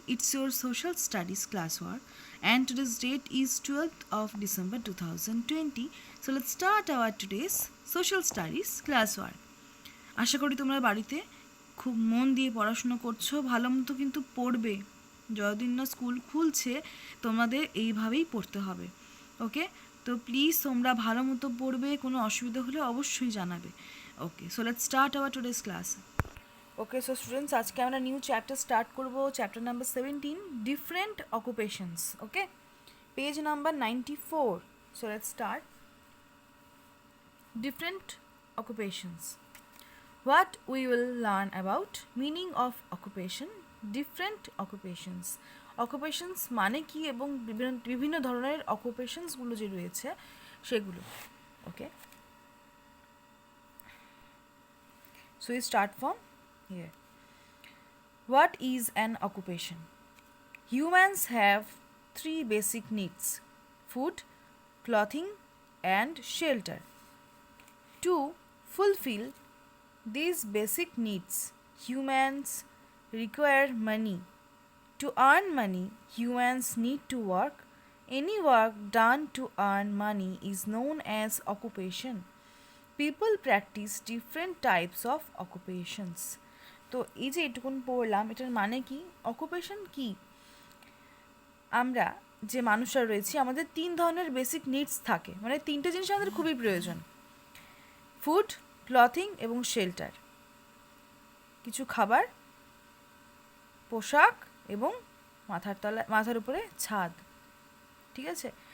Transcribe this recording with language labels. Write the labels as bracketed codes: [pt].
[en] It's your social studies classwork, and today's date is 12th of December 2020. So let's start our today's social studies classwork. [bn] আশা করি তোমরা বাড়িতে খুব মন দিয়ে পড়াশোনা করছো, ভালো মতো কিন্তু পড়বে। যতদিন না স্কুল খুলছে তোমাদের এইভাবেই পড়তে হবে, ওকে? তো প্লিজ তোমরা ভালো মতো পড়বে, কোনো অসুবিধা হলে অবশ্যই জানাবে। [en] Okay, so let's start our today's class. Okay, so students, [bn] আজকে আমরা নিউ চ্যাপ্টার স্টার্ট করব, [en] Chapter number 17, different occupations. Okay, page number 94। So let's start. Different occupations. What we will learn about meaning of occupation, different occupations. [bn] Occupations মানে কি এবং বিভিন্ন ধরনের অকুপেশনসগুলো যে রয়েছে সেগুলো। [en] Okay, so we start from here. What is an occupation? Humans have three basic needs: food, clothing, and shelter. To fulfill these basic needs, humans require money. To earn money, humans need to work. Any work done to earn money is known as occupation. People practice different types of occupations. [bn] তো এই যে এটুকুন পড়লাম, এটার মানে কি? Occupation কি? আমরা যে মানুষরা রয়েছি, আমাদের তিন ধরনের বেসিক নিডস থাকে, মানে তিনটে জিনিস আমাদের খুবই প্রয়োজন: ফুড, ক্লথিং এবং শেল্টার। কিছু খাবার, পোশাক এবং মাথার উপরে ছাদ। ঠিক আছে?